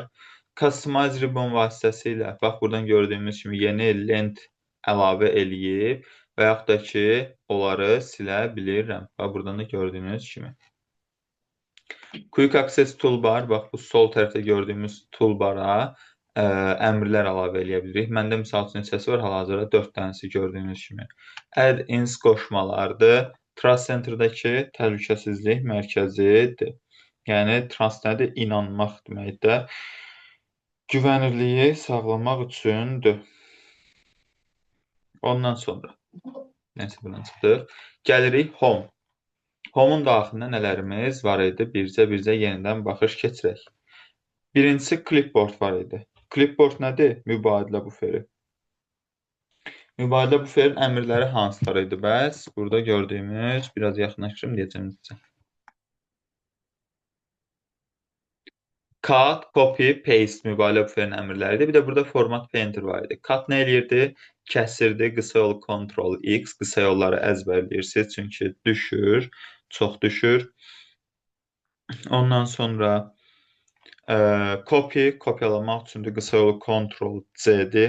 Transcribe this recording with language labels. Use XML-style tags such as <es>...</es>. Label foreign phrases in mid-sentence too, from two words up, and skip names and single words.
<en>Customize ribbon</en> <az>vasitəsilə, bax, buradan gördüyümüz kimi yeni lent əlavə eləyib və yaxud da ki, onları silə bilirəm. Bax, buradan da gördüyünüz kimi.</az> <en>Quick Access Toolbar,</en> <az>bax, bu sol tərəfdə gördüyümüz toolbara əmrlər əlavə eləyə bilirik. Məndə misal üçün hissəsi var, hal-hazırda 4 dənəsi gördüyünüz kimi. Add-ins qoşmalardır.</az> <en>Trust Center-dakı</en> <az>təhlükəsizlik mərkəzidir. Yəni, trust nədir? İnanmaq deməkdir. Güvənirliyi sağlamaq üçündür. Ondan sonra, neysə, buradan çıxdıq. Gəlirik Home. Home-un daxilində nələrimiz var idi? Bircə yenidən baxış keçirək. Birincisi, Clipboard var idi. Clipboard nədir? Mübadilə buferi. Mübadilə buferin əmrləri hansılar idi bəs? Burada gördüyümüz, biraz yaxınlaşdırım deyəcəm.</az> <en>Cut, copy, paste</en> <az>mübadilə buferinin əmrləridir. Bir də burada</az> <en>format painter</en> <az>var idi. Cut nə eləyirdi? Kəsirdi, qısa yolu Ctrl-X, qısa yolları əzbərləyirsiniz, çünki düşür, çox düşür. Ondan sonra copy, kopyalamaq üçündür, qısa yolu Ctrl-C-dir.</az>